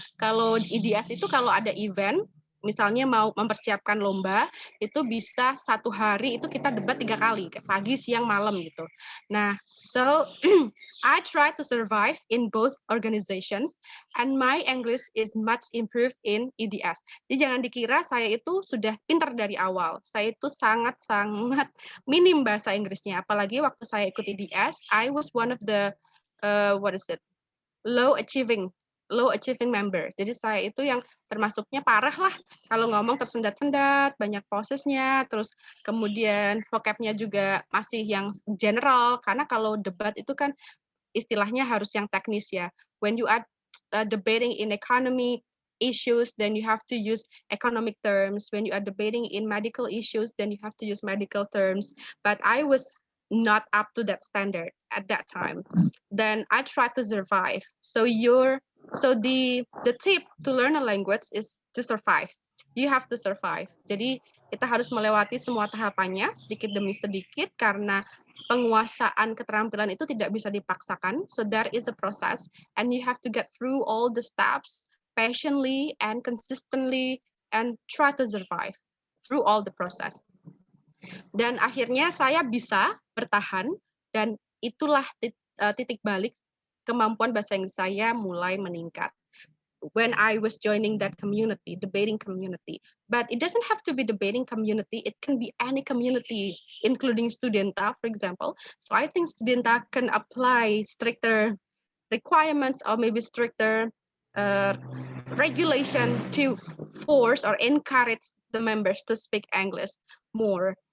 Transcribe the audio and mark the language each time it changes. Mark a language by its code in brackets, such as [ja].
[id] Kalau IDS itu kalau ada event, misalnya mau mempersiapkan lomba, itu bisa satu hari itu kita debat 3 kali, pagi, siang, malam gitu. [en] Nah, so I try to survive in both organizations, and my English is much improved in IDS. [id] Jadi jangan dikira saya itu sudah pintar dari awal. Saya itu sangat-sangat minim bahasa Inggrisnya. Apalagi waktu saya ikut IDS, [en] I was one of the low achieving member. [id] Jadi saya itu yang termasuknya parah lah. Kalau ngomong tersendat-sendat, banyak pausesnya, terus kemudian vocabnya juga masih yang general. Karena kalau debat itu kan istilahnya harus yang teknis ya. [en] When you are debating in economy issues, then you have to use economic terms. When you are debating in medical issues, then you have to use medical terms. But I was not up to that standard at that time. Then I try to survive. So the tip to learn a language is to survive. You have to survive. [id] Jadi kita harus melewati semua tahapannya sedikit demi sedikit karena penguasaan keterampilan itu tidak bisa dipaksakan. [en] So there is a process and you have to get through all the steps patiently and consistently and try to survive through all the process. [id] Dan akhirnya saya bisa bertahan dan itulah titik balik kemampuan bahasa Inggris saya mulai meningkat. [en] When I was joining that community, debating community. But it doesn't have to be debating community, it can be any community, including Studenta, for example. So I think Studenta can apply stricter requirements or maybe stricter regulation to force or encourage the members to speak English more.